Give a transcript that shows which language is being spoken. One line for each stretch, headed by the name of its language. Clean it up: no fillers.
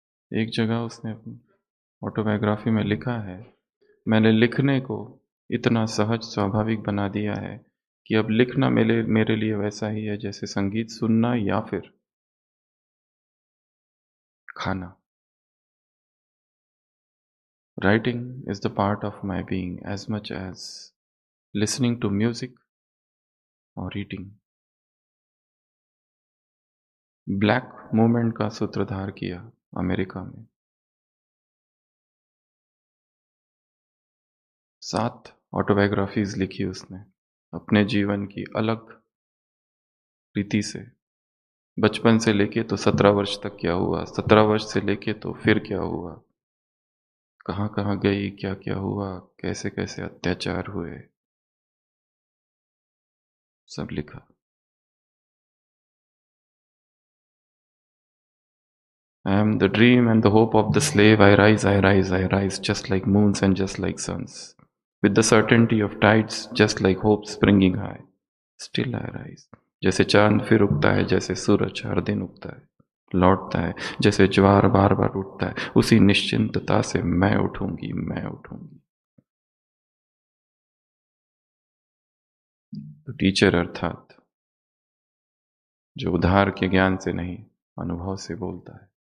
Hindi: एक जगह उसने अपनी ऑटोबायोग्राफी में लिखा है, मैंने लिखने को इतना सहज स्वाभाविक बना दिया है कि अब लिखना मेरे मेरे लिए वैसा ही है जैसे संगीत सुनना या फिर खाना।
English: Writing is the part of my being as much as listening to music और reading.
Hindi: ब्लैक मूवमेंट का सूत्रधार किया अमेरिका में। 7 ऑटोबायोग्राफीज लिखी उसने अपने जीवन की अलग रीति से। बचपन से लेके तो 17 वर्ष तक क्या हुआ, 17 वर्ष से लेके तो फिर क्या हुआ, कहाँ कहाँ गई, क्या क्या हुआ, कैसे कैसे अत्याचार हुए, सब लिखा।
English: I am the dream and the hope of the slave. I rise, just like moons and just like suns. With the certainty of tides, just like hope springing high. Still I rise.
Hindi: जैसे चांद फिर उगता है, जैसे सूरज हर दिन उगता है, लौटता है, जैसे ज्वार बार बार उठता है, उसी निश्चिंतता से मैं उठूंगी, मैं उठूंगी। तो टीचर अर्थात जो उधार के ज्ञान से नहीं अनुभव से बोलता है।